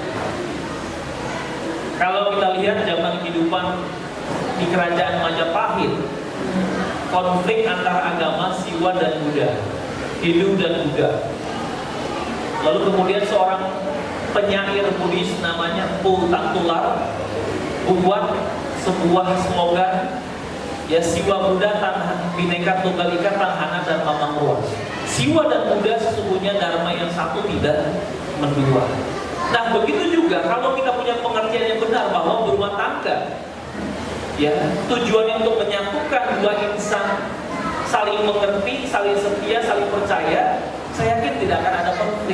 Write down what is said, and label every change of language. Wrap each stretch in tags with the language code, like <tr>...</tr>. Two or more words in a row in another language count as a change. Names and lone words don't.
<id>Kalau kita lihat zaman kehidupan di kerajaan Majapahit, konflik antara agama Siwa dan Buddha, Hindu dan Buddha. Lalu kemudian seorang penyair Buddhis namanya Pu Taktular membuat sebuah slogan, ya,</id> <kaw>Siwa Buddha Bhinneka Tunggal Ika Tanhana Dharma Mangruah.</kaw> <id>Siwa dan Buddha sesungguhnya dharma yang satu, tidak mendua. Nah, begitu juga kalau kita punya pengertian yang benar bahwa berumah tangga, ya, tujuannya untuk menyatukan dua insan, saling mengerti, saling setia, saling percaya, saya yakin tidak akan ada konflik.</id>